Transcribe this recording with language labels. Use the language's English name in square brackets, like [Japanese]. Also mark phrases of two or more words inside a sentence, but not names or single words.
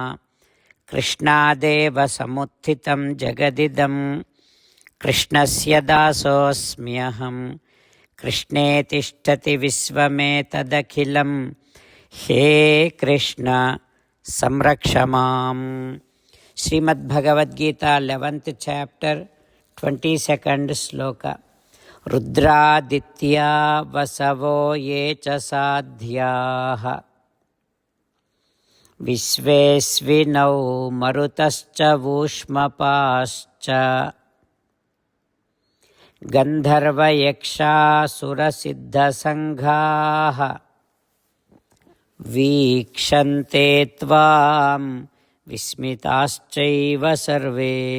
[Sanskrit] कृष्णदेव समुत्थितं जगदिदम्. कृष्णस्य दासोस्म्यहम्. कृष्णे तिष्ठति विश्वमेतदखिलम्. हे कृष्ण संरक्षमाम्. [English] Srimad Bhagavad Gita 11th chapter 22nd sloka. [Sanskrit] रुद्रादित्य वसवो ये च साध्याः विश्वेश्विनौ मरुतश्च वुष्मपाश्च गन्धर्व यक्ष सुरसिद्ध सङ्घाः वीक्षन्ते त्वां विस्मिताश्चैव सर्वे.